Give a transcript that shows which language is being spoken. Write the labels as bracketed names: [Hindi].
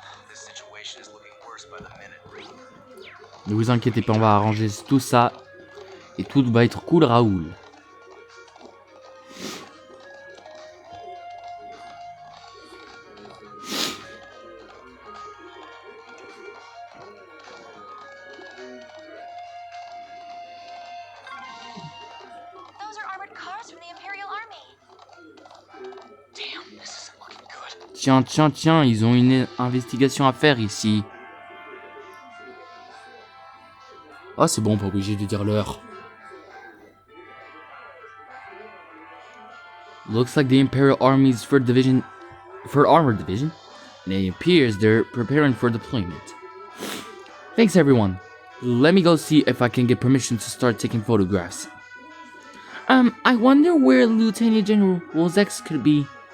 [English] This situation is looking worse by the minute. [French] Ne vous inquiétez pas, on va arranger tout ça. Et tout va être cool, Raoul. [English] Those are armored cars from the Imperial Army. Damn, this isn't looking good. [French] Tiens, tiens, tiens, ils ont une investigation à faire ici. Ah, c'est bon, pas obligé de dire l'heure. [English] Looks like the Imperial Army's 3rd Armored Division, and it appears they're preparing for deployment. Thanks, everyone. Let me go see if I can get permission to start taking photographs. I wonder where Lieutenant General Wolzex could be.